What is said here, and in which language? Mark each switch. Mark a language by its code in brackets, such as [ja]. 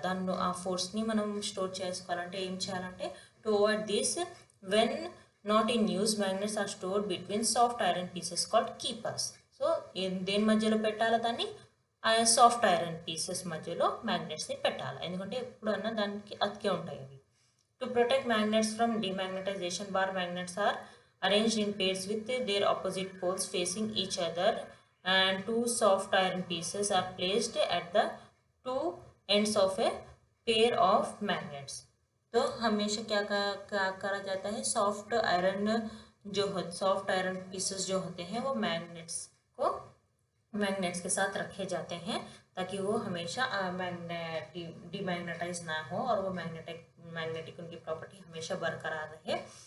[te] దాన్ని ఆ ఫోర్స్ని మనం స్టోర్ చేసుకోవాలంటే ఏం చేయాలంటే, [en] To avoid this when not in use magnets are stored between soft iron pieces called keepers. [te] So దేని మధ్యలో పెట్టాలి దాన్ని, ఆ సాఫ్ట్ ఐరన్ పీసెస్ మధ్యలో మ్యాగ్నెట్స్ని పెట్టాలి, ఎందుకంటే ఎప్పుడన్నా దానికి అతికే ఉంటాయి అవి. [en] To protect magnets from demagnetisation, bar magnets are arranged in pairs with their opposite poles facing each other, and two soft iron pieces are placed at the two ends of a pair of magnets. [hi] तो हमेशा क्या करा जाता है, soft iron pieces जो होते हैं वो मैग्नेट्स के साथ रखे जाते हैं, ताकि वो हमेशा डिमैग्नेटाइज ना हो और वो मैग्नेटिक उनकी प्रॉपर्टी हमेशा बरकरार रहे।